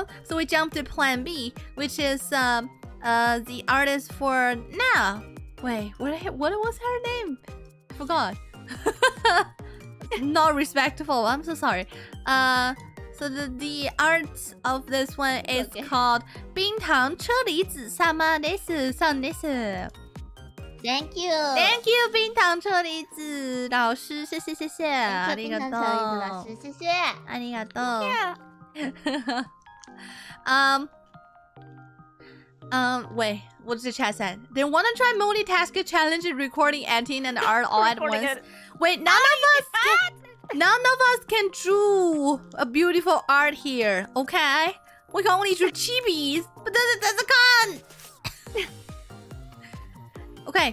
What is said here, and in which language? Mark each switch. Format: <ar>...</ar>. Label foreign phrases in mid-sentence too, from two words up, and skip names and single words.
<en>So we jumped to plan B, which is the artist for now. Wait, what was her name? I forgot. Not respectful. I'm so sorry. So the art of this one is called 冰糖车厘子</en> <ja>様です上です。</ja> <en>Thank you. Thank you,</en> <zh>冰糖车厘子老师，谢谢谢谢，</zh> <ja>ありがとう。</ja> <zh>老师，谢谢。</zh> <ja>ありがとう。</ja> <en>Yeah. Wait, what's the chat said? They want to try multitask challenge recording, editing, and art all at once. It. Wait, none of us can draw a beautiful art here, okay? We can only draw chibis, but that's a con. Okay.</en>